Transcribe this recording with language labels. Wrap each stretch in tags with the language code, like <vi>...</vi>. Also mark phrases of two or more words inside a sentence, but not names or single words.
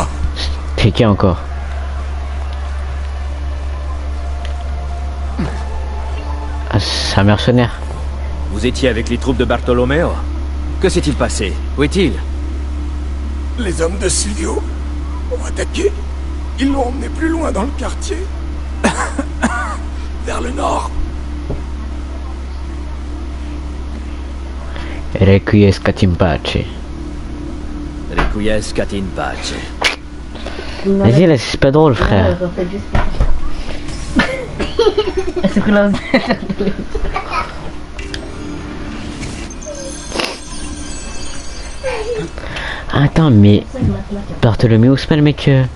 <fr>C'est qui encore? Ah, c'est un mercenaire. Vous étiez avec les troupes de Bartolomeo? Que s'est-il passé? Où est-il? Les hommes de Silvio ont attaqué. Ils l'ont emmené plus loin dans le quartier. Vers le nord.</fr> <la>Requiescat in pace. Requiescat in pace.</la> <fr>Vas-y là, c'est pas drôle frère. C'est que là. Attends, mais Bartholoméo, c'est pas le mec.</fr>